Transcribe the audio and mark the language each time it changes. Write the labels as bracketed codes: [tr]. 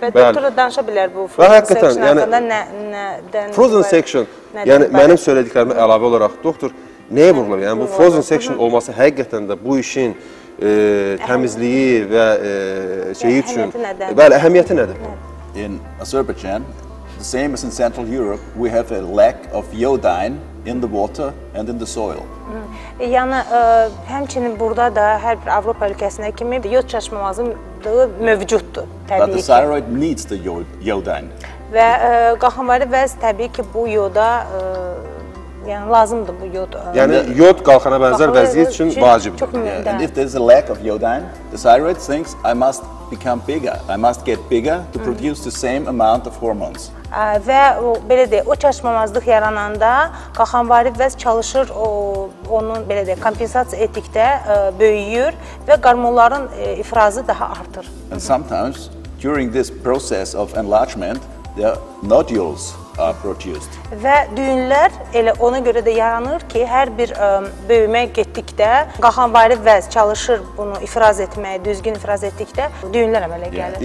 [az] Və doktora danışa bilər bu frozen section haqqında nədən? Frozen section, yəni mənim söylediklərimə əlavə olaraq, doktor, nəyə vurulur? Yəni bu frozen section olması həqiqətən də bu işin təmizliyi və şeyi üçün, bəli, əhəmiyyəti nədir? [en] In Azerbaijan, the same as in Central Europe, we have a lack of iodine in the water and in the soil. [az] Yəni, həmçinin burada da hər bir Avropa ölkəsinə kimi yod çatışmamazlığı mövcuddur, təbii ki. [en] But the thyroid needs the iodine. [az] Və qanvari vəz təbii ki, bu yoda yəni lazımdır bu yod. Yəni yod qalxana bənzər vəziyyət üçün vacibdir. [en] And if there is a lack of iodine, the thyroid thinks I must become bigger. I must get bigger to produce the same amount of hormones. [az] Və belə deyək, o çatışmamazlıq yarananda qanvari vəz çalışır, onun belə deyək, kompensasiya etdikdə böyüyür və qarmonların ifrazı daha artır. [en] And sometimes during this process of enlargement, the nodules are produced. [az] Və düyünlər elə ona görə də yaranır ki, hər bir böyümə getdikdə qalxanvari vəz çalışır bunu ifraz etməyə, düzgün ifraz etdikdə düyünlər əmələ gəlir.